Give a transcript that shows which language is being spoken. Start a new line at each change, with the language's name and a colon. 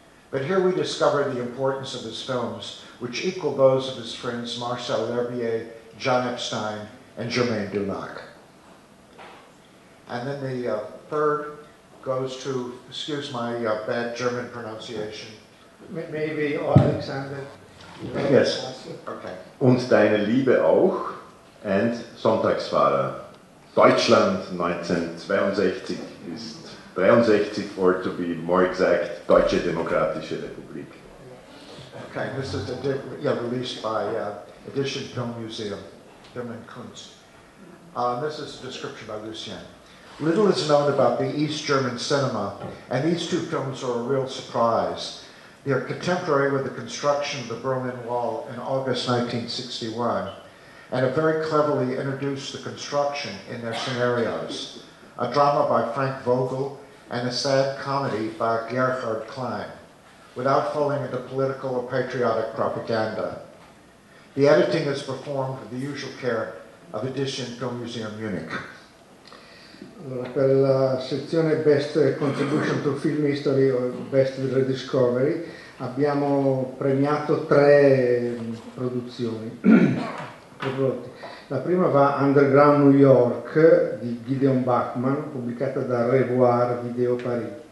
English: But here we discover the importance of his films, which equal those of his friends Marcel L'Herbier, John Epstein, and Germain Dulac. And then the third goes to, excuse my bad German pronunciation. Maybe Alexander. Yes. Okay. Und deine Liebe auch and Sonntagsfahrer. Deutschland 1962 ist 63, or to be more exact, Deutsche Demokratische Republik. Okay, this is released by Edition Film Museum, Film and Kunst. This is a description by Lucien. Little is known about the East German cinema, and these two films are a real surprise. They are contemporary with the construction of the Berlin Wall in August 1961, and have very cleverly introduced the construction in their scenarios. A drama by Frank Vogel and a sad comedy by Gerhard Klein, without falling into political or patriotic propaganda. The editing is performed with the usual care of Edition Film Museum Munich.
Italian: Allora, per la sezione Best Contribution to Film History o Best Rediscovery abbiamo premiato 3 produzioni. La prima va Underground New York di Gideon Bachman, pubblicata da Revoir Video Paris.